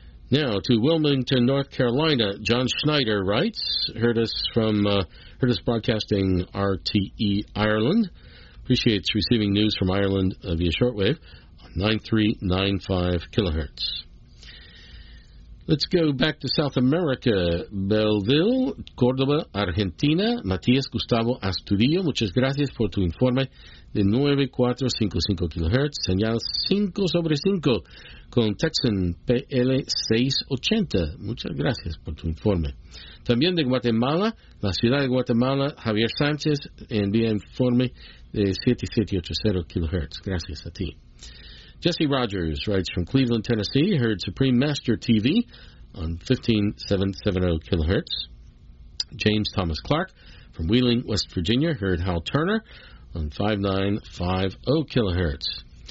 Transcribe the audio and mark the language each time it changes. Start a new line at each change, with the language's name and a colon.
English: Now, to Wilmington, North Carolina, John Schneider writes, heard us broadcasting RTE Ireland. Appreciates receiving news from Ireland via shortwave on 9395 kilohertz. Let's go back to South America.
Spanish: Belleville, Córdoba, Argentina, Matías Gustavo Astudillo, muchas gracias por tu informe de 9455 kHz, señal 5 sobre 5, con Texan PL680. Muchas gracias por tu informe. También de Guatemala, la ciudad de Guatemala, Javier Sánchez, envía informe de 7780 kHz. Gracias a ti.
English: Jesse Rogers writes from Cleveland, Tennessee, heard Supreme Master TV on 15770 kHz. James Thomas Clark from Wheeling, West Virginia, heard Hal Turner on 5950 kilohertz.